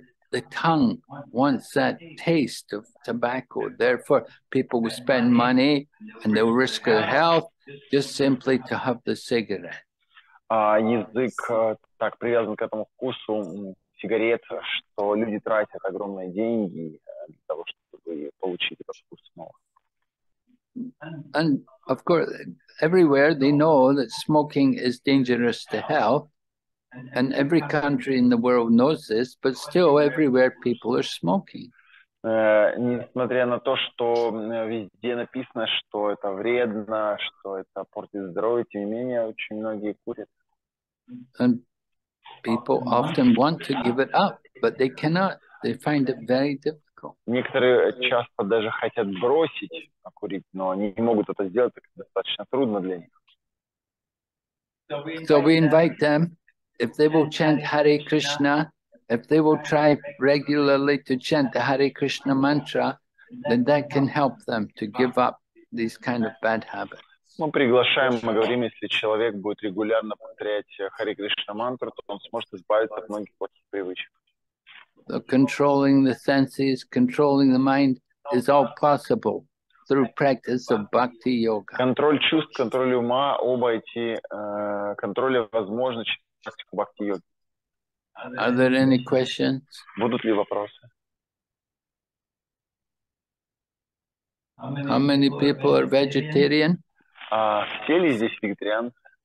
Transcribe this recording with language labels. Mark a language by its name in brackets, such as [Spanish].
[English] The tongue wants that taste of tobacco. Therefore, people will spend money and they'll risk their health just simply to have the cigarette. [Russian] Язык так привязан к этому вкусу сигарет, что люди тратят огромные деньги для того, чтобы получить этот вкус снова. [English] And of course, everywhere they know that smoking is dangerous to health. And every country in the world knows this, but still everywhere people are smoking. [Russian] Несмотря на то, что везде написано, что это вредно, что это портит здоровье, тем не менее очень многие курят. [English] And people often want to give it up, but they cannot. They find it very difficult. [Russian] Некоторые часто даже хотят бросить курить, но они не могут это сделать, так как достаточно трудно для них. [English] So we invite them, if they will chant Hare Krishna, if they will try regularly to chant the Hare Krishna mantra, then that can help them to give up these kind of bad habits. [Russian] Мы приглашаем, мы говорим, если человек будет регулярно повторять Харе Кришна мантру, то он сможет избавиться от многих плохих привычек. [English] So controlling the senses, controlling the mind is all possible through practice of bhakti yoga. [Russian] Контроль чувств, контроль ума, оба эти контроли возможны через практику бхакти-йоги. [English] Are there any questions? [Russian] Будут ли вопросы? [English] How many people are vegetarian? [Russian] Все ли здесь вегетарианцы?